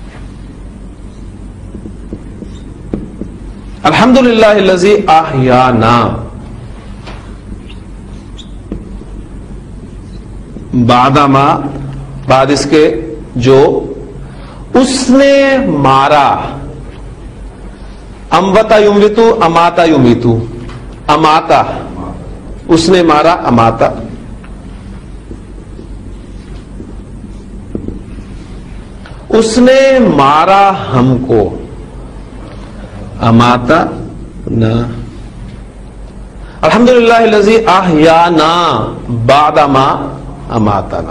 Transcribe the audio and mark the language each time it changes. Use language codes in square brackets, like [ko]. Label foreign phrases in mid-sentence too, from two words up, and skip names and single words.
[ar] الحمدللہ الذی احیانا، بعد ما، [ur] بعد اس کے جو اس نے مارا. [ar] اموتا یموتو، اماتا یمیتو، اماتا [ur] اس نے مارا، [ar] اماتا. [ur] اس نے مارا ہم کو، [ar] اماتا نا. الحمدللہ الذی احیانا بعد ما اماتنا.